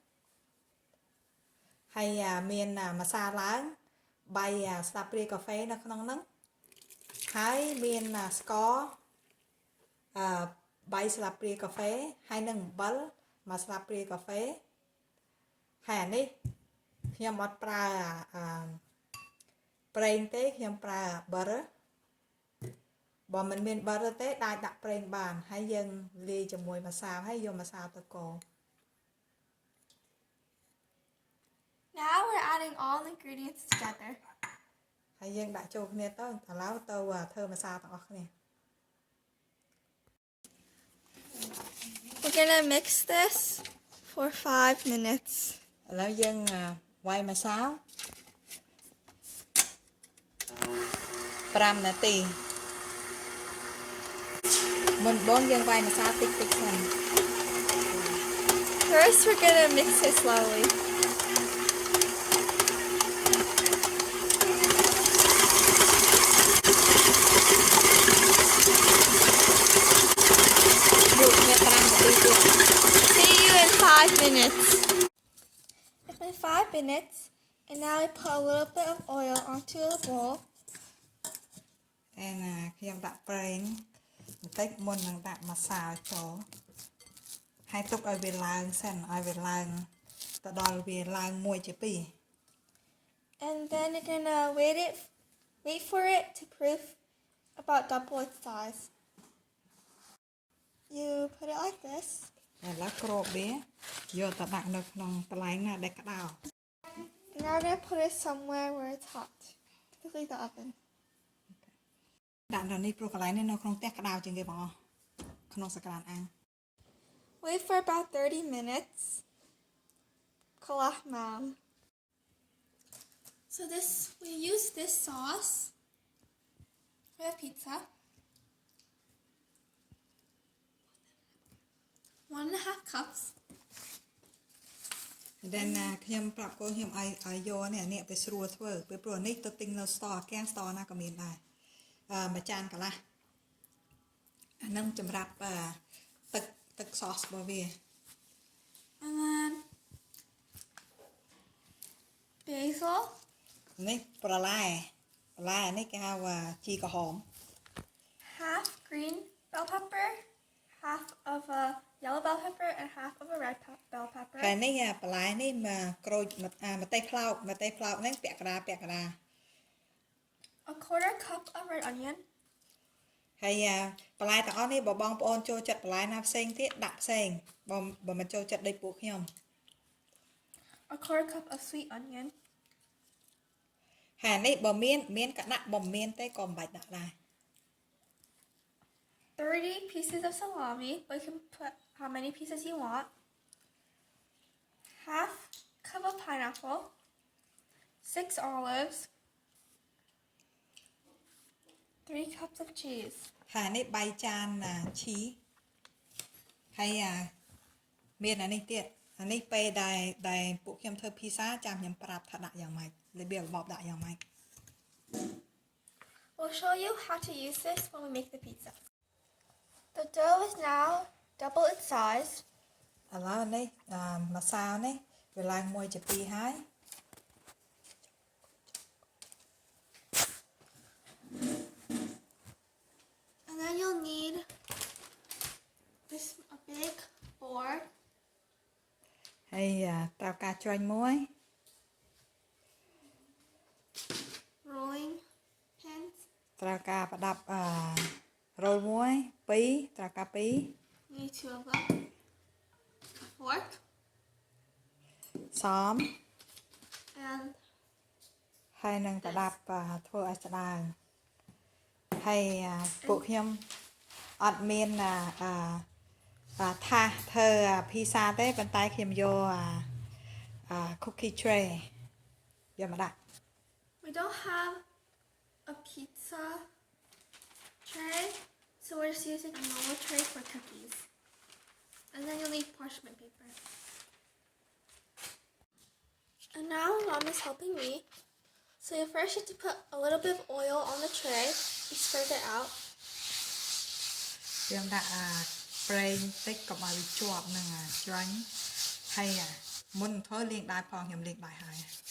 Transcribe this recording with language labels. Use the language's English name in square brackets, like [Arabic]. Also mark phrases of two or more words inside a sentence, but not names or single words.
[Khmer] ហើយមានម្សៅឡើង3ស្លាបព្រាកាហ្វេនៅក្នុងហ្នឹងហើយមានស្ករ3ស្លាបព្រាកាហ្វេហើយនឹងអំបិល1ស្លាបព្រាកាហ្វេហើយអានេះខ្ញុំអត់ប្រើប្រេងទេខ្ញុំប្រើ butter បើមិនមាន butter ទេដាក់ប្រេងបានហើយយើងលាយជាមួយម្សៅហើយយកម្សៅទៅកូរ [English] Now we're adding all the ingredients together. [Khmer] ហើយយើងដាក់ចូលគ្នាទៅឥឡូវទៅធ្វើម្សៅទាំងអស់គ្នា [English] We're gonna mix this for 5 minutes. [Khmer] ឥឡូវយើងវាយម្សៅ5នាទីមុនបងយើងវាយម្សៅតិចៗសិន [English] First, we're gonna mix it slowly. See you in 5 minutes. It's been 5 minutes, and now I put a little bit of oil onto a bowl. [Khmer] ខ្ញុំដាក់ប្រេងបន្តិចមុននឹងដាក់ម្សៅចូលហើយទុកឲ្យវាឡើងសិនឲ្យវាឡើងទៅដល់វាឡើង1ជា2 [English] And then you're gonna wait for it to proof about double its size. You put it like this. [Khmer] ឥឡូវគ្របវាយកទៅដាក់នៅក្នុងកន្លែងណាដែលក្តៅ [English] Now we're gonna put it somewhere where it's hot, typically the oven. [Khmer] ដាក់នៅនេះព្រោះកន្លែងនេះនៅក្នុងផ្ទះក្តៅជាងគេបងក្នុងសក្តានអាំង [English] Wait for about 30 minutes. Kalah mam. So we use this sauce for the pizza. 1½ cups. [Khmer] Then ខ្ញុំប្រាប់កូនខ្ញុំឲ្យយកនេះទៅស្រួលធ្វើពេលព្រោះនេះទៅទិញនៅ store កាំង store ណាក៏មានដែរមួយចានកន្លះអានឹងសម្រាប់ទឹក sauce របស់វា [English] And then basil. [Khmer] នេះប្រឡែនេះគេហៅជីក្រហម [English] Half green bell pepper, half of a yellow bell pepper, and half of a red bell pepper. [Khmer] ហើយនេះប្រឡែនេះមកក្រូចម្ទេសផ្លោកហ្នឹងពាក់កណ្ដាល [English] A 1/4 cup of red onion. [Khmer] ហើយបន្លែទាំងអស់នេះបើបងប្អូនចូលចិត្តបន្លែណាផ្សេងទៀតដាក់ផ្សេងបើមិនចូលចិត្តដូចពួកខ្ញុំ [English] A 1/4 cup of sweet onion. [Khmer] ហើយនេះបើមានក៏ដាក់បើមិនមានទេក៏មិនបាច់ដាក់ដែរ [English] 30 pieces of salami, but you can put how many pieces you want. Half cup of pineapple, 6 olives, 3 cups of cheese. [Khmer] ហើយនេះ3ចានឈីហើយមានអានេះទៀតអានេះពេលដែលពួកខ្ញុំធ្វើភីសាចាំខ្ញុំប្រាប់ថាដាក់យ៉ាងម៉េចរបៀបរបបដាក់យ៉ាងម៉េច [English] We'll show you how to use this when we make the pizza. The dough is now double its size. [Khmer] ឥឡូវនេះម្សៅនេះវាឡើង1ជា2ហើយ [English] And then you'll need a big board. [Khmer] ហើយត្រូវការជ្រញ់មួយ [English] Rolling pins. [Khmer] ត្រូវការប្រដាប់រោលមួយ2ត្រូវការ2 [English] Need 2 of them. A fork [Khmer] សម [English] and [Khmer] ហើយនឹងប្រដាប់ធ្វើឲ្យស្ដើងហើយពួកខ្ញុំអត់មានថាសធ្វើភីសាទេប៉ុន្តែខ្ញុំយក [English] cookie tray [Khmer] យកមកដាក់ [English] we don't have a pizza tray, so we're just using a normal tray for cookies. And then you'll need parchment paper. And now Mom is helping me. So you first have to put a little bit of oil on the tray and spread it out. [Khmer] យើងដាក់ប្រេងតិចកុំឲ្យវាជាប់នឹងច្រាញ់ហើយមុនធ្វើលាងដៃផងខ្ញុំលាងដៃហើយ